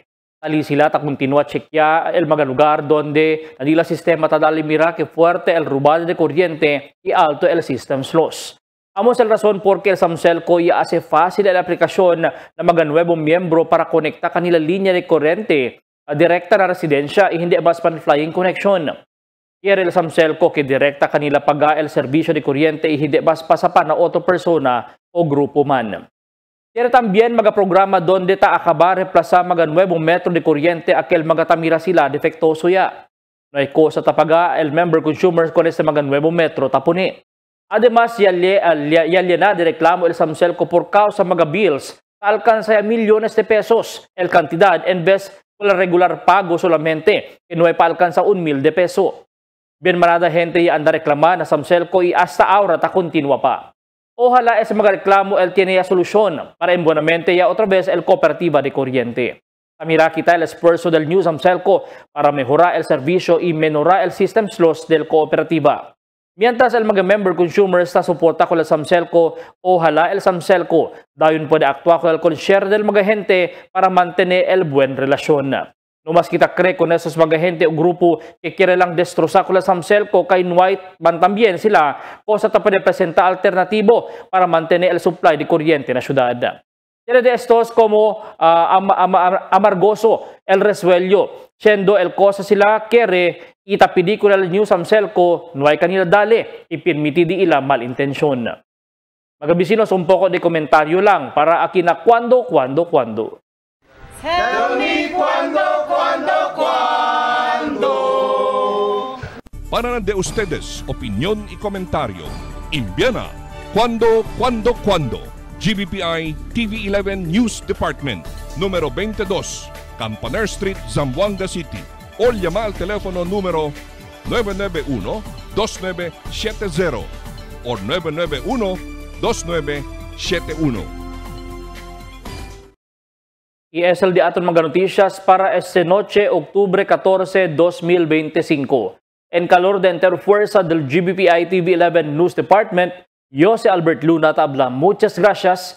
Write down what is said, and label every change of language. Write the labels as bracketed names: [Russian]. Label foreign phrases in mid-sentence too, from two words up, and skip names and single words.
[Chavacano] Ali sila ta continua chequea el mga lugar donde nadila sistema ta dali mira que fuerte el robado de kuryente y alto el [English] systems loss. [Chavacano] Amos el razón porque el Samselco ya hace fácil la aplicación na mga nuevong miyembro para konekta kanila linya de kuryente direkta na residensya y hindi bas pan [English] flying connection. [Chavacano] Quiere el Samselco que direkta kanila paga el serbisyo de kuryente y hindi bas pasapan na otra persona o grupo man. Quiere también mga programa donde ta acabar reemplaza mga nuevong metro de kuryente aquel mga tamira sila defectoso ya. No hay cosa tapaga el [English] member consumers [Chavacano] con este mga nuevong metro tapuni. Además, yalyana de reklamo el Samselco por causa mga bills alcanza millones de pesos el cantidad en vez con la regular pago solamente que no hay pa alcanza 1,000 de peso. Bien marada gente ya anda reklama na Samselco y hasta ahora ta continua pa. Ojalá ese mga reklamo el tiene ya solusyon para embonamente ya otra vez el cooperativa de kuryente. Mira kita el esfuerzo del New Samselco para mejorar el servicio y menorar el [English] systems loss [Chavacano] del cooperativa. Mientras el mga [English] member consumers [Chavacano] está soporta con el Samselco, ojalá el Samselco dayon puede actuar con el concierge del mga gente para mantener el buen relasyon. No mas kita cree con esos mga gente o grupo que quiere lang destrozar con el Samselco kay White van también sila cosa ta puede presentar alternativo para mantener el supply de kuryente na syudad. Tiene de estos como amargoso el resuello, siendo el cosa sila quiere itapidi con el New Samselco no hay kanila dale ipinmiti di ila malintensyon. Mga bisinos, un poco de komentaryo lang para aquí na cuando. [English] Tell me [Chavacano] cuando. Para de ustedes, opinión y comentario. Envíana cuando. GBPI TV11 News Department, número 22, Campaner Street, Zamboanga City. O llama al teléfono número 991-2970 o 991-2971. Y es el de aton mga noticias para esta noche, octubre 14, 2025. En calor de interfuerza del GBPI TV11 News Department, yo si Albert Luna tabla. Muchas gracias.